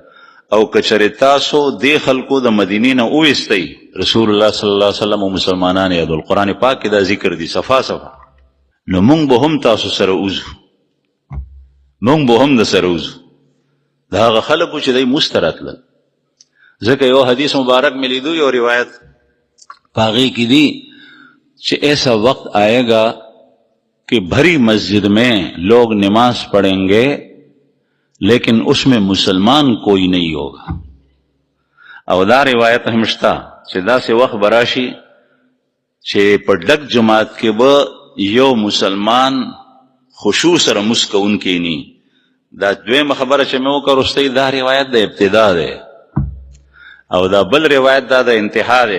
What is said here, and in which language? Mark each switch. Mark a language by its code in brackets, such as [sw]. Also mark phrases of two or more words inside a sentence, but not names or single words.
[ps] او که چېرې تاسو دې خلکو د مدینې نه وویستئ رسول الله [ar] صلی الله علیه وسلم [ps] او مسلمانان یادول، قرآن پاک کې دا ذکر دی صفا صفا، نو موږ به هم تاسو سره وځو، موږ به هم د سره وځو. د هغه خلکو چې دی مونځ ته راتلل. ځکه یو حدیث مبارک میں لیدو یو روایت په هغې کې دی چې [ur] ایسا وقت آئے گا کہ بھری مسجد میں لوگ نماز پڑھیں گے لیکن اس میں مسلمان کوئی نہیں ہوگا. [ps] او دا روایت هم شته چې داسې وخت به راشي چې په ډک جماعت کې به یو مسلمان خشوع سره مونځ کوونکی نه. دا دویمه خبره چې مې وکړه وروستۍ دا روایت د ابتدا دی او دا بل روایت دا د انتها دی.